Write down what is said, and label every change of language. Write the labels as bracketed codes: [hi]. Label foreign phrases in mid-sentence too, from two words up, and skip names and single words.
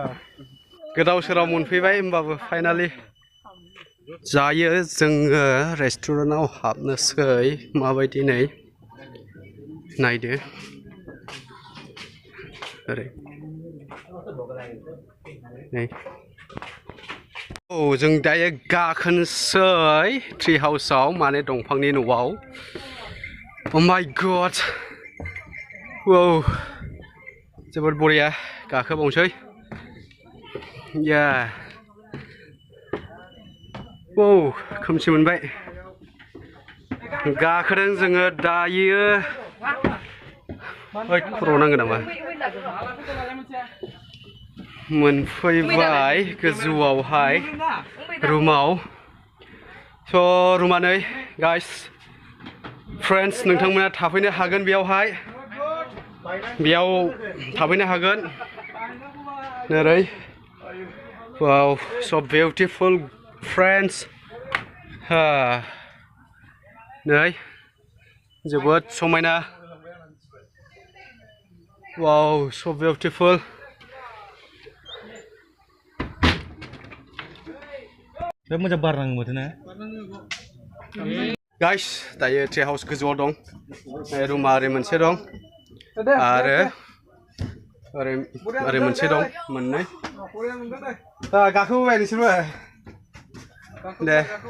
[brx] गोदाव सोराव मोनफैबाय होमबाबो फाइनालि जायो जोङो रेस्टुरेन्टआव हाबनोसै माबायदि नै नायदो ओरै नै औ जों दायो गाखोनोसै ट्रि हाउसआव माने दंफांनि न'आव [en] Oh my god wow [brx] जोबोद बरिया गाखोबावनोसै [en] yeah wow [brx] खोमसि मोनबाय गाखोदों जोङो दायो खर'आव नांगोन नामा मोनफैबाय गोजौआवहाय रुमाव स' रुमा नै [en] guys friends [brx] नोंथांमोना थाफैनो हागोन बेयावहाय बेयाव थाफैनो हागोन नोरै [en] wow so beautiful friends [brx] नै जोबोद समायना [en] wow so beautiful [brx] बे मोजां बार नाङो माथो ना गाइस दायो ट्रि हाउस गोजौआव दं रुमा ओरै मोनसे दं आरो ओरै मोनसे दं मोननै गाखोबोबाय नोंसोरबो दे